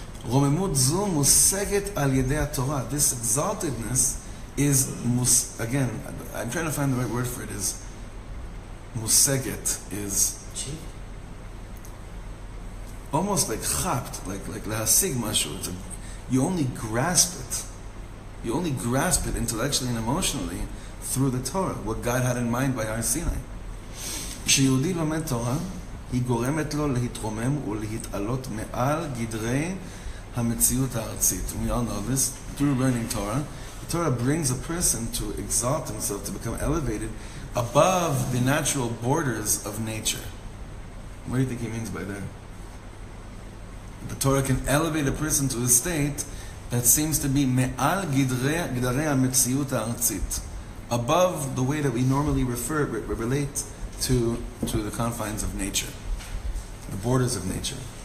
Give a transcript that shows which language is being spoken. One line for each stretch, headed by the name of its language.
Hebrew: Romemut zu museget al yedei Torah.
English: This exaltedness is, again, I'm trying to find the right word for it, is museget, is almost like chapt, like
Hebrew: lahasig mashu.
English: You only grasp it. You only grasp it intellectually and emotionally through the Torah, what God had in mind by Har Sinai.
Hebrew: כשיהודי לומד תורה, היא גורמת לו להתרומם ולהתעלות מעל גדרי המציאות הארצית.
English: We all know this. Through learning Torah, the Torah brings a person to exalt himself, to become elevated above the natural borders of nature. What do you think he means by that? The Torah can elevate a person to a state that seems to be
Hebrew: me'al gidrei ha'metziut ha'artzit,
English: above the way that we normally relate to the confines of nature, the borders of nature.